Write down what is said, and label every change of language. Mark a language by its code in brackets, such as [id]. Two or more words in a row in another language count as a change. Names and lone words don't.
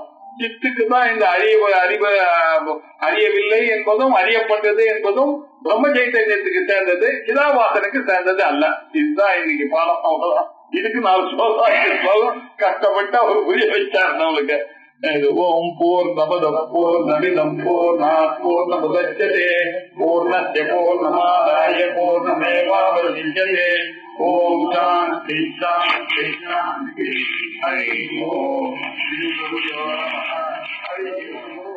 [ta] சித்துக்கு தான் இந்த அறியவில்லை என்பதும் அறியப்பட்டது என்பதும் பிரம்ம சைத்தன்யத்துக்கு சேர்ந்தது, சிதாபாசனுக்கு சேர்ந்தது அல்ல. இதுதான் இன்னைக்கு பாடம். அவ்வளவுதான். இதுக்கு 4 ஸ்லோகம் கஷ்டப்பட்டு அவர் புரிய வச்சார் நம்மளுக்கு. [sa] ॐ पूर्णमदः पूर्णमिदं पूर्णात् पूर्णमुदच्यते पूर्णस्य पूर्णमादाय पूर्णमेवावशिष्यते. ॐ शान्ति शान्ति शान्ति. हरि ॐ.